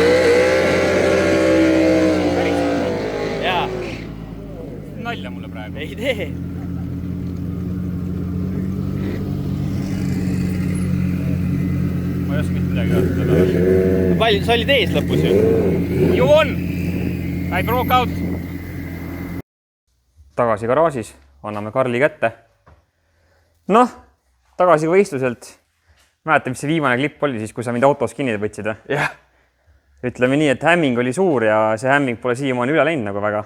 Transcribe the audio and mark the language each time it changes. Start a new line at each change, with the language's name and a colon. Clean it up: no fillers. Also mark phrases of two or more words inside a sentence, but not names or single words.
Estonian: Päris. Jaa. Nalja mulle praegu. Ei tee. Ma ei oska mitte midagi öelda. Palju, sa olid ees lõpus ju?
English: You won! I broke out!
Estonian: Tagasi garaažis, anname Karli kätte. Noh, tagasi võistluselt. Mäletan, mis see viimane klipp oli siis, kui sa mind autos kinni võtsid. Jah. Ütleme nii, et hämming oli suur ja see hämming pole siiamaani üle läinud nagu väga.